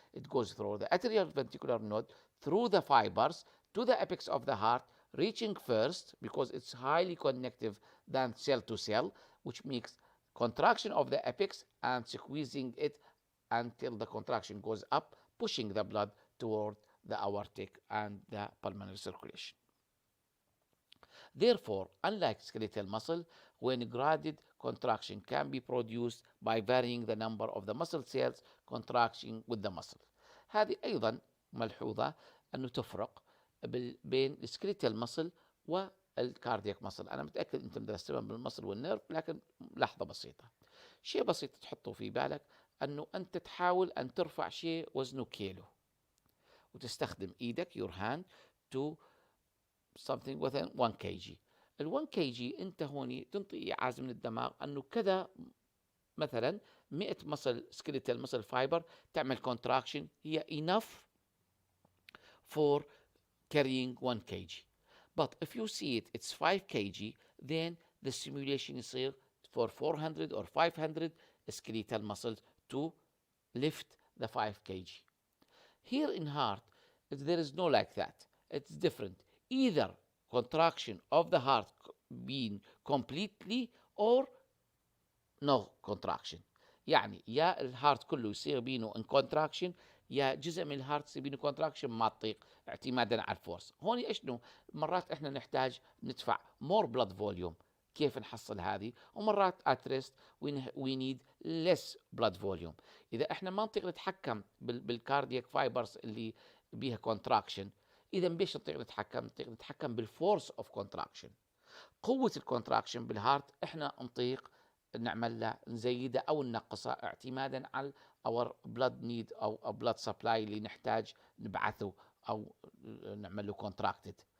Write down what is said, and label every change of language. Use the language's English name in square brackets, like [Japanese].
[English] It goes through the atrial ventricular node, through the fibers, to the apex of the heart, reaching first, because it's highly connective than cell to cell, which makes contraction of the apex and squeezing it until the contraction goes up, pushing the blood toward the aortic and the pulmonary circulation. Therefore, unlike skeletal muscle, when graded contraction can be produced by varying the number of the muscle cells contracting with the muscle. [Arabic] هذه أيضا ملحوظة أنه تفرق بين السكليتال muscle والكاردياك muscle. أنا متأكد أنتم درستوها بالمصل والنيرف، لكن لحظة بسيطة، شيء بسيط تحطه في بالك، أنه أنت تحاول أن ترفع شيء وزنه كيلو، وتستخدم إيدك [English] your hand to something within 1 kg. [Arabic] ال 1 kg انت هوني تنطي ايعاز من الدماغ انه كذا مثلا 100 muscle skeletal muscle fiber تعمل contraction هي [English] enough for carrying 1 kg. But if you see it's 5 kg, then the stimulation [Arabic] يصير [English] for 400 or 500 skeletal muscles to lift the 5 kg. Here in heart, there is no like that. It's different. Either contraction of the heart being completely or no contraction. [Arabic] يعني يا الهارت كله يصير بينه ان contraction، يا جزء من الهارت يصير بينه contraction ما تطيق اعتمادا على الفورس. هون اشنو مرات احنا نحتاج ندفع [English] more blood volume. [Arabic] كيف نحصل هذه؟ ومرات [English] at rest we need less blood volume. [Arabic] اذا احنا ما نطيق نتحكم بالكاردياك فايبرز اللي بيها contraction، اذا بيش نطيق نتحكم بالفورس اوف كونتراكشن. قوه الكونتراكشن بالهارت احنا نطيق نعمل له نزيده او ننقصه اعتمادا على اور بلاد نيد او بلاد سبلاي اللي نحتاج نبعثه او نعمل له contracted.